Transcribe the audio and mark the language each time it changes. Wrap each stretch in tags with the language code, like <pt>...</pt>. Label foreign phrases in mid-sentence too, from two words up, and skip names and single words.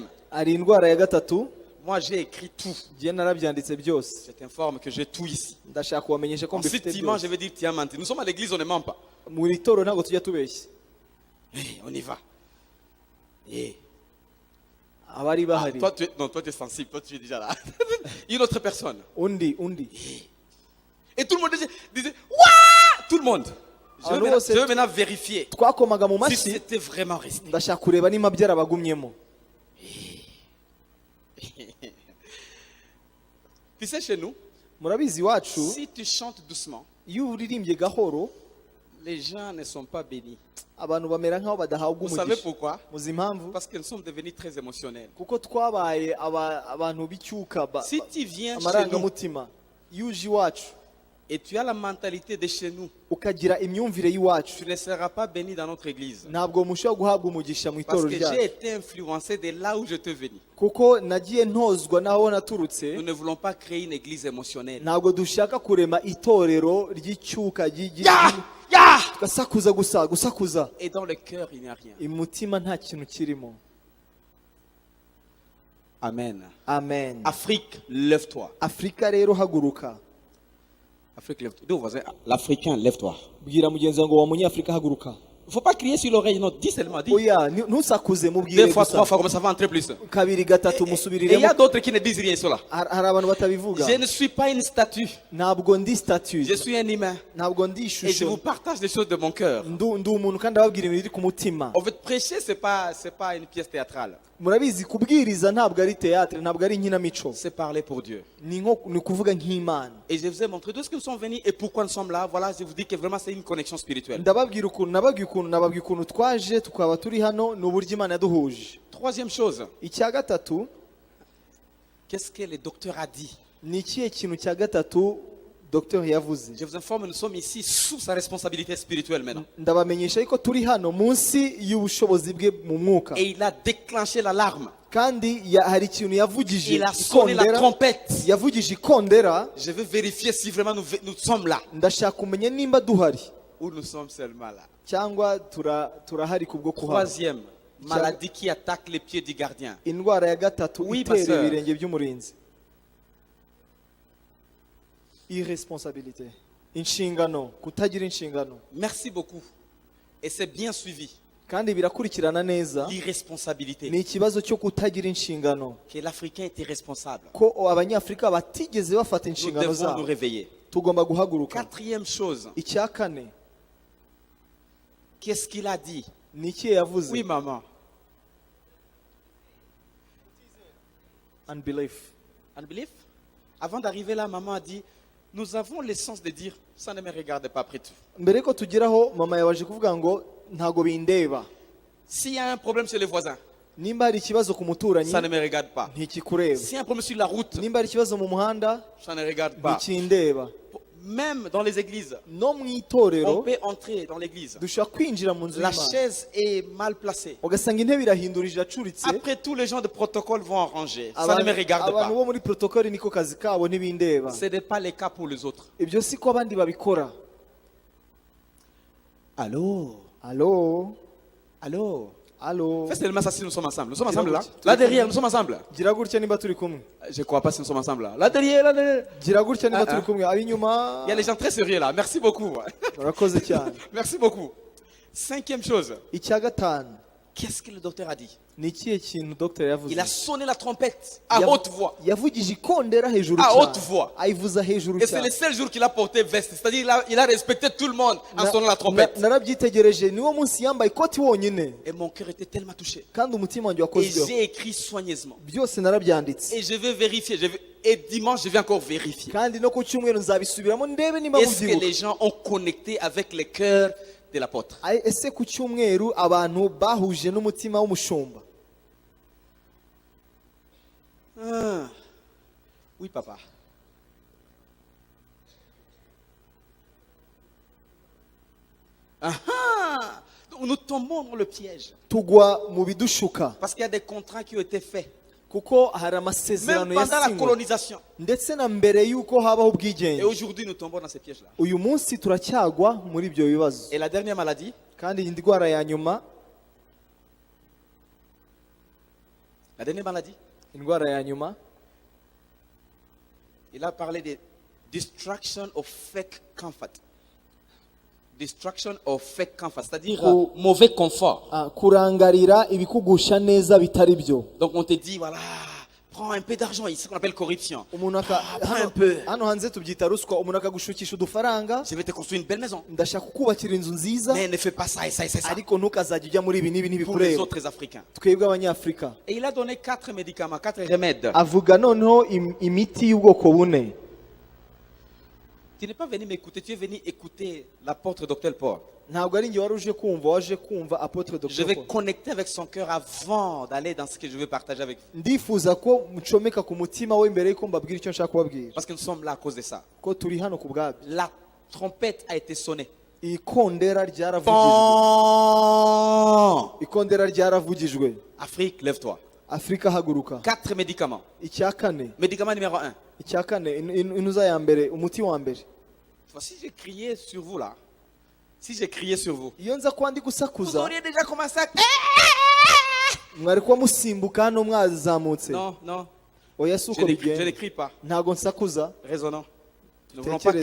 <rw>Hari indwara ya gatatu,</rw> <fr>Moi, j'ai écrit tout.</fr> <rw>ngiye narabyanditse byose.</rw> <fr>Je t'informe que j'ai tout ici.</fr> <rw>Ndashaka kubamenyesha ko</rw> <fr>Ensuite,</fr> <rw>mbifite</rw> <fr>dimanche, je</fr> <rw>byose.</rw> <fr>vais dire, tiens, menti. Nous sommes à l'église, on ne ment pas.</fr> <rw>Mu itorero ntabwo tujya tubeshya.</rw> <fr>On y va. Et</fr> <rw>Abari bahari.</rw> <fr>toi, toi, tu es sensible. Toi, tu es déjà là. Une autre personne.</fr> <rw>Undi.</rw> <fr>Et tout le monde disait Ouah! Tout le monde. Ah, non, Je veux maintenant vérifier</fr> <rw>Twakomaga mu</rw> <fr>si</fr> <rw>mashyi,</rw> <fr>c'était vraiment resté.</fr> <rw>ndashaka kureba niba byarabagumyemo.</rw> <fr>Tu sais, chez nous,</fr> <rw>Murabizi iwacu,</rw> <fr>si tu chantes doucement,</fr> <rw>iyo uririmbye gahoro,</rw> <fr>les gens ne sont pas bénis.</fr> <rw>abantu bamera nk'aho badahabwa</rw> <fr>Vous savez</fr> <rw>umugisha.</rw> <fr>pourquoi?</fr> <rw>Muzi impamvu?</rw> <fr>Parce que nous sommes devenus très émotionnels.</fr> <rw>Kuko twabaye abantu b'icyuka</rw> <fr>Si tu viens chez nous</fr> <rw>amarangamutima. Iyo uje iwacu</rw> <fr>et tu as la mentalité de chez nous,</fr> <rw>ukagira imyumvire y'iwacu,</rw> <fr>tu ne seras pas béni dans notre église.</fr> <rw>ntabwo mushobora guhabwa umugisha mu</rw> <fr>Parce</fr> <rw>itorero</rw> <fr>que j'ai</fr> <rw>ryacu.</rw> <fr>été influencé de là où je te venu.</fr> <rw>Kuko nagiye ntozwa n'aho naturutse.</rw> <fr>Nous ne voulons pas créer une église émotionnelle.</fr> <rw>Ntabwo dushaka kurema itorero ry'icyuka tugasakuza gusakuza.</rw> <fr>Et dans le cœur, il n'y a rien.</fr> <rw>Imutima nta kintu kirimo.</rw> <fr>Amen.</fr> <rw>Amen.</rw> <fr>Afrique, lève-toi.</fr> <rw>Afurika rero haguruka.</rw> <fr>Afrique, lève-toi. Dis au voisin, l'Africain, lève-toi.</fr> <rw>Bwira mugenzi wawe ngo wa munyafurika haguruka.</rw> <fr>Il ne faut pas crier sur l'oreille, non, dis seulement, dis.</fr> <rw>Oya ntusakuze mubwire</rw> <fr>Deux fois, trois</fr> <rw>gusa.</rw> <fr>fois, comme ça va entrer plus.</fr> <rw>Kabiri gatatu</rw> <fr>Et il y</fr> <rw>musubiriremo.</rw> <fr>a d'autres qui ne disent rien sur là.</fr> <rw>Hari abantu batabivuga.</rw> <fr>Je ne suis pas une statue.</fr> <rw>Ntabwo ndi statue.</rw> <fr>Je suis un humain.</fr> <rw>Ntabwo ndi</rw> <fr>Et je</fr> <rw>ishusho.</rw> <fr>vous partage des choses de mon cœur.</fr> <rw>Ndi umuntu kandi ababwira ibintu biri ku mutima.</rw> <fr>En fait, prêcher, c'est pas une pièce théâtrale.</fr> <rw>Murabizi kubwiriza ntabwo ari théâtre, ntabwo ari inkinamico.</rw> <fr>C'est parler pour Dieu.</fr> <rw>Ni kuvuga nk'Imana.</rw> <fr>Et je vous ai montré d'où est-ce que nous sommes venus et pourquoi nous sommes là. Voilà, je vous dis que vraiment c'est une connexion spirituelle.</fr> <rw>Ndababwira ukuntu twaje tukaba turi hano n'uburyo Imana yaduhuje.</rw> <fr>Troisième chose,</fr> <rw>Icya gatatu,</rw> <fr>qu'est-ce que le docteur a dit?</fr> <rw>ni ikihe kintu cya gatatu Dr yavuze?</rw> <fr>Je vous informe, nous sommes ici sous sa responsabilité spirituelle maintenant.</fr> <rw>Ndabamenyesha yuko turi hano munsi y'ubushobozi bwe mu mwuka.</rw> <fr>Et il a déclenché l'alarme.</fr> <rw>Kandi hari ikintu yavugije</rw> <fr>Il a sonné la</fr> <rw>ikondera.</rw> <fr>trompette.</fr> <rw>Yavugije ikondera.</rw> <fr>Je veux vérifier si vraiment nous sommes là.</fr> <rw>Ndashaka kumenya nimba duhari</rw> <fr>Ou nous sommes seulement là.</fr> <rw>cyangwa turahari kubwo kuhaba.</rw> <fr>Troisième, maladie qui attaque les pieds du gardien.</fr> <rw>Indwara ya gatatu</rw> <fr>Oui,</fr> <rw>itera</rw> <fr>pasteur.</fr> <rw>ibirenge by'umurinzi.</rw> <fr>Irresponsabilité.</fr> <rw>inshingano, kutagira inshingano.</rw> <fr>Merci beaucoup. Et c'est bien suivi.</fr> <rw>Kandi birakurikirana neza.</rw> <fr>L'irresponsabilité.</fr> <rw>Ni ikibazo cyo kutagira inshingano.</rw> <fr>Que l'Africain était responsable.</fr> <rw>Ko abanyafrika batigeze bafata</rw> <fr>Nous</fr> <rw>inshingano</rw> <fr>devons nous</fr> <rw>zabo.</rw> <fr>réveiller.</fr> <rw>Tugomba guhaguruka.</rw> <fr>Quatrième chose.</fr> <rw>Icya kane,</rw> <fr>Qu'est-ce qu'il a dit?</fr> <rw>ni iki yavuze?</rw> <fr>Oui, maman.</fr> <en>Unbelief. Unbelief?</en> <fr>Avant d'arriver là, maman a dit, nous avons l'essence de dire, ça ne me regarde pas après tout.</fr> <rw>Mbere ko tugeraho mama yabaje kuvuga ngo ntago bindeba.</rw> <fr>S'il y a un problème chez les voisins,</fr> <rw>Nimba hari ikibazo ku muturanyi</rw> <fr>ça ne me regarde pas.</fr> <rw>ntikikureba.</rw> <fr>S'il y a un problème sur la route,</fr> <rw>Nimba hari ikibazo mu muhanda</rw> <fr>ça ne regarde pas.</fr> <rw>ntikindeba.</rw> <fr>Même dans les églises,</fr> <rw>No mu</rw> <fr>on</fr> <rw>itorero</rw> <fr>peut entrer dans l'église.</fr> <rw>dushobora kwinjira mu nzu</rw> <fr>La</fr> <rw>y'Imana</rw> <fr>chaise est mal placée.</fr> <rw>ugasanga intebe irahindurije iracuritse.</rw> <fr>Après, tous les gens de protocole vont arranger. Ça ne me regarde</fr> <rw>abantu</rw> <fr>pas.</fr> <rw>bo muri protokoli niko kazi kabo ntibindeba.</rw> <fr>Ce n'est pas le cas pour les autres.</fr> <rw>Ibyo si ko abandi babikora.</rw> <fr>Allô? Allo, Allô? allo, Fais seulement ça si nous sommes ensemble. Nous sommes ensemble là? Là derrière, nous sommes ensemble.</fr> <rw>gira gutya niba turi kumwe.</rw> <fr>Je ne crois pas si nous sommes ensemble là. Là derrière, là derrière.</fr> <rw>Gira gutya niba Ah, turi ah. kumwe. Ab'inyuma</rw> <fr>Il y a des gens très sérieux là. Merci beaucoup.</fr> <rw>barakoze cyane.</rw> <fr>Merci beaucoup. Cinquième chose.</fr> <rw>Icya gatanu,</rw> <fr>Qu'est-ce que le docteur a dit?</fr> <rw>ni ikihe kintu Dr yavuze?</rw> <fr>Il a sonné la trompette à</fr> <rw>Yav-</rw> <fr>haute voix.</fr> <rw>Yavugije ikondera hejuru</rw> <fr>À</fr> <rw>cyane.</rw> <fr>haute voix.</fr> <rw>Ayivuza hejuru</rw> <fr>Et c'est le</fr> <rw>cyane.</rw> <fr>seul jour qu'il a porté veste. C'est-à-dire il a respecté tout le monde en</fr> <rw>Na-</rw> <fr>sonnant la trompette.</fr> <rw>Narabyitegereje niwo munsi yambaye ikoti wonyine</rw> <fr>Et mon cœur était tellement touché.</fr> <rw>kandi umutima wanjye</rw> <fr>Et</fr> <rw>wakozweho.</rw> <fr>j'ai écrit soigneusement.</fr> <rw>Byose narabyanditse</rw> <fr>Et je vais vérifier. Et dimanche, je vais encore vérifier.</fr> <rw>kandi no ku cyumweru nzabisubiramo ndebe niba</rw> <fr>Est-ce que</fr> <rw>mubyibuka.</rw> <fr>les gens ont connecté avec le cœur de l'apôtre?</fr> <rw>Ese ku cyumweru abantu bahuje n'umutima w'umushumba?</rw> <fr>Ah. Oui, papa. Ah ah. Donc nous tombons dans le piège.</fr> <rw>Tugwa mu bidushuka</rw> <fr>Parce qu'il y a des contrats qui ont été faits.</fr> <rw>kuko hari</rw> <fr>Même</fr> <rw>amasezerano</rw> <fr>pendant la</fr> <rw>yasinywe</rw> <fr>colonisation.</fr> <rw>ndetse na mbere y'uko habaho</rw> <fr>Et</fr> <rw>ubwigenge.</rw> <fr>aujourd'hui, nous tombons dans ces pièges-là.</fr> <rw>Uyu munsi turacyagwa muri ibyo bibazo.</rw> <fr>Et la dernière maladie,</fr> <rw>Kandi iyi ndwara ya nyuma, indwara ya nyuma,</rw> <fr>il a parlé de</fr> <en>distraction of fake comfort. Distraction of fake comfort,</en> <fr>c'est-à-dire Oh. mauvais confort.</fr> <rw>kurangarira ibikugusha neza bitari byo.</rw> <fr>Donc on te dit, voilà, prends un peu d'argent, c'est ce qu'on appelle corruption.</fr> <rw>Umuntu</rw> <fr>prends un peu.</fr> <rw>hano hanze tubyita ruswa. Umuntu akagushukisha udufaranga,</rw> <fr>Je vais te construire une belle maison.</fr> <rw>ndashaka kukubakira inzu nziza,</rw> <fr>Mais ne fais pas ça et ça et ça.</fr> <rw>ariko ntukazajya ujya muri ibi n'ibi</rw> <fr>Pour les</fr> <rw>ntibikureba.</rw> <fr>autres Africains.</fr> <rw>Twebwe abanyafurika.</rw> <fr>Et il a donné 4 médicaments, 4 remèdes.</fr> <rw>Avuga noneho imiti y'ubwoko bune.</rw> <fr>Tu n'es pas venu m'écouter, tu es venu écouter l'apôtre Dr Paul.</fr> <rw>Ntabwo ari njye wari uje kumva, waje kumva Apotre</rw> <fr>Je</fr> <rw>Dr</rw> <fr>vais</fr> <rw>Paul.</rw> <fr>connecter avec son cœur avant d'aller dans ce que je veux partager avec vous.</fr> <rw>Ndifuza ko mucomeka ku mutima we mbere yuko mbabwira icyo nshaka kubabwira,</rw> <fr>Parce que nous sommes là à cause de ça.</fr> <rw>ko turi hano ku bwabyo.</rw> <fr>La trompette a été sonnée.</fr> <rw>Ikondera ryaravugijwe.</rw> <fr>Bon.</fr> <rw>Ikondera ryaravugijwe.</rw> <fr>Afrique, lève-toi.</fr> <rw>Afrika haguruka.</rw> <fr>4 médicaments.</fr> <rw>Icya kane,</rw> <fr>Médicament numéro 1.</fr> <rw>icya kane, inuza ya mbere, umuti wa mbere.</rw> <fr>Si j'ai crié sur vous là, si j'ai crié sur vous,</fr> <rw>Iyo nza kuba ndi</rw> <fr>vous</fr> <rw>gusakuza,</rw> <fr>auriez déjà commencé à...</fr> <rw>mwari kuba musimbuka hano mwazamutse.</rw> <fr>Non, non,</fr> <rw>Oya si</rw> <fr>je</fr> <rw>uko</rw> <fr>ne</fr> <rw>bigenda.</rw> <fr>crie pas.</fr> <rw>Ntago nsakuza,</rw> <fr>Raisonnons. Nous ne voulons pas</fr>